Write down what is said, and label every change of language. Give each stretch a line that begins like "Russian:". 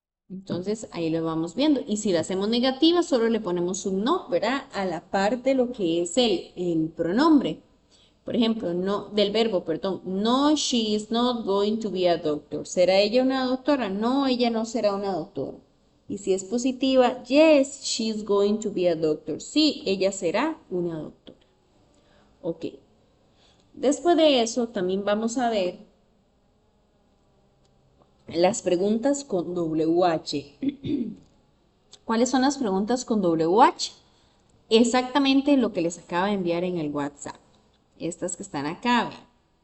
Spanish: Entonces ahí lo vamos viendo. Y si la hacemos negativa, solo le ponemos un no, ¿verdad? A la parte de lo que es el pronombre. Por ejemplo, no, del verbo, perdón.
English: No, she is not going to be a doctor.
Spanish: ¿Será ella una doctora? No, ella no será una doctora. Y si es positiva,
English: yes, she is going to be a doctor.
Spanish: Sí, ella será una doctora. Ok. Después de eso, también vamos a ver las preguntas con WH. ¿Cuáles son las preguntas con WH? Exactamente lo que les acaba de enviar en el WhatsApp. Estas que están acá, vean.